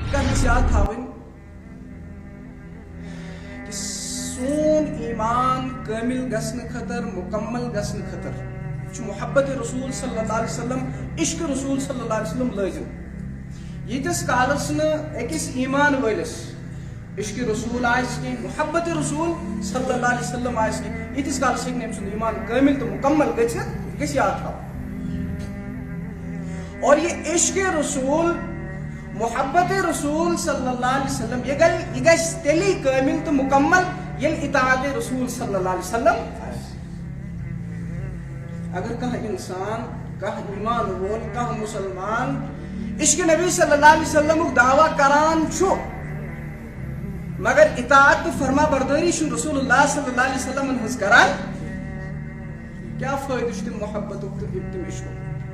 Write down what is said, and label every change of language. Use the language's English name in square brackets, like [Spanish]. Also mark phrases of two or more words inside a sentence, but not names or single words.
[Kashmiri] گژھِ یاد تھاوٕنۍ کہ سون ایمان کامل گژھنہٕ خٲطرٕ مکمل گژھنہٕ خٲطرٕ چھُ محبت رسول [Arabic] صلی اللہ علیہ وسلم [Kashmiri] عشق رسول [Arabic] صلی اللہ علیہ وسلم [Kashmiri] لٲزم. ییٖتِس کالس نہٕ أکِس ایمان وٲلِس عشق رسول آسہِ کینٛہہ محبت رسول [Arabic] صلی اللہ علیہ وسلم [Kashmiri] آسہِ کینٛہہ ییٖتِس کالس ہیٚکہِ نہٕ أمۍ سُنٛد ایمان کامل تہٕ مکمل گٔژھِتھ. یہِ گژھِ یاد تھاوُن. [Urdu] اور یہ [Kashmiri] عشق رسول محبت رسول [Arabic] صلی اللہ علیہ وسلم [Kashmiri] یہ گژھِ تیٚلی کامل تہٕ مکمل ییٚلہِ اطاعت رسول [Arabic] صلی اللہ علیہ وسلم [Kashmiri] آسہِ. اگر کانٛہہ انسان کانٛہہ ایمان وول کانٛہہ مسلمان عشق نبی [Arabic] صلی اللہ علیہ [Kashmiri] وسلمُک دعویٰ کران چھُ مگر اطاعت تہٕ فرما بردٲری چھُ [Arabic] رسول اللہ صلی اللہ علیہ [Kashmiri] وسلمن ہٕنٛز کران, کیٛاہ فٲیدٕ چھُ تٔمۍ محبتُک تہٕ تٔمۍ عشقُک؟